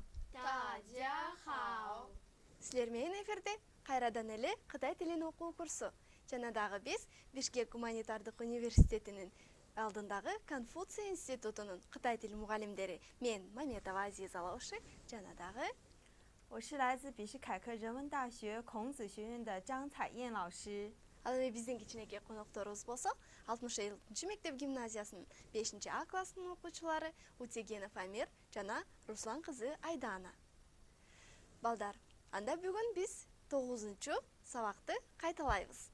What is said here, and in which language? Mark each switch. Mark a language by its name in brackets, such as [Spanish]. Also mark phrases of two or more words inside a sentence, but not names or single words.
[Chinese] 大家好. [Kyrgyz] Силер менен эфирде кайрадан эле Кытай тилин окуу курсу. Жана дагы биз Бишкек гуманитардык университетинин алдындагы Конфуций институтунун Кытай тили мугалимдери мен Маметова Азиза Лауши жана дагы [Chinese] 我是来自比什凯克人文大学孔子学院的张彩燕老师。 [Kyrgyz] ал эми биздин кичинекей конокторубуз болсо 67 мектеп гимназиясынын 5 А классынын окуучулары Утегенов Амир жана Руслан кызы Айдана. Балдар, анда бүгүн биз 9 сабакты кайталайбыз.